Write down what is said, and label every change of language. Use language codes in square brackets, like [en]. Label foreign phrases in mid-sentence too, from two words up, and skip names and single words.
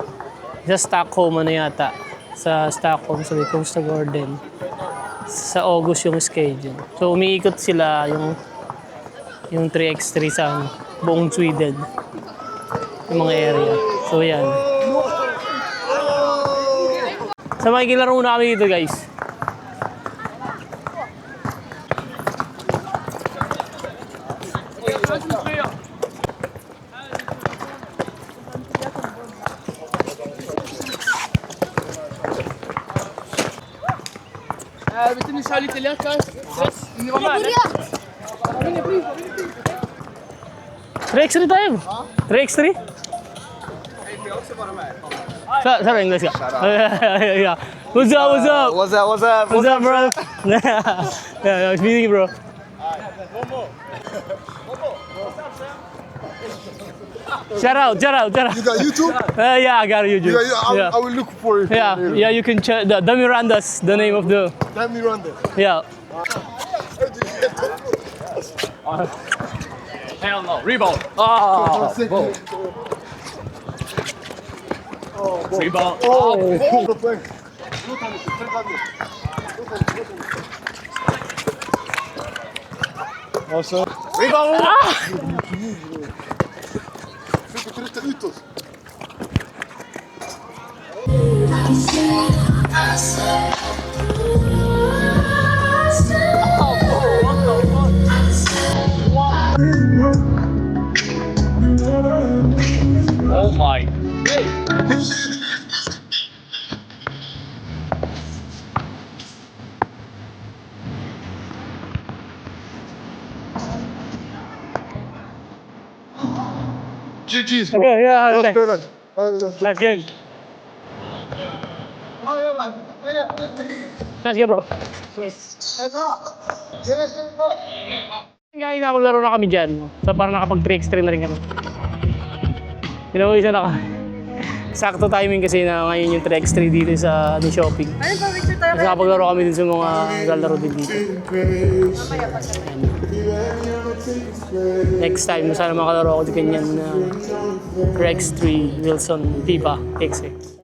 [tl] Tapos Sa Stockholm ano yata. Sa Stockholm, sa may Costa Garden. Sa August yung schedule. So umiikot sila yung 3x3 sa buong Sweden. Yung mga area. So yan. So makikilaro na kami dito guys. [sv] Vet du ni kör lite lättare? Ni var med? [tl] 3x3 tayo. 3x3? Sa English ka? [en] Yeah. What's up, what's up? What's up, what's up? What's up, bro? Yeah, nice meeting you, bro. Shout out. You got YouTube? Yeah, I got a YouTube. I will look for it. Yeah, you can check the Miranda's the name of the. Let me run there. Yeah. Hell no, rebound. Oh, Rebound. Oh, Also, Rebound. [sv] fick inte rycka ut oss. [en] Oh my. GG's. okay, yeah, okay. [sv] Spelen. [en] Nice game. Nice game, bro. [tl] Ngayon nakapaglaro na kami dyan. So parang nakapag 3x3 na rin kami. Isa na ka. Sakto timing kasi na ngayon yung 3x3 dito sa shopping. Ayun pa, picture tayo. Kasi nakapaglaro kami din sa mga lalaro din dito. [en] Next time, [tl] sana makalaro ako din ganyan na 3x3 Wilson FIFA XX.